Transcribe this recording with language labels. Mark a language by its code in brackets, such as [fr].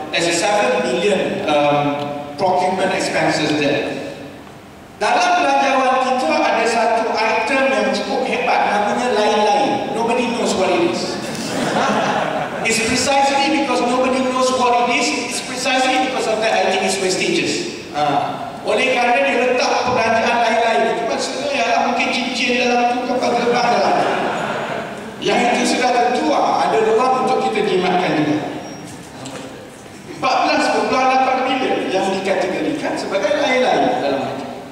[en] There's a 7 billion procurement expenses there. [ms] Dalam belanjawan kita ada satu item yang cukup hebat, namanya lain-lain. [en] Nobody knows what it is. It's precisely because nobody knows what it is, it's precisely because of that I think it's prestigious. [ms] Oleh kerana dia letak perbelanjaan lain-lain itu, maksudnya ialah mungkin cincin dalam tu, kapal terbang dalam tu. Yang itu sudah tentu ada ruang untuk kita jimatkan juga. 14.8 bilion yang dikategorikan sebagai lain-lain dalam itu.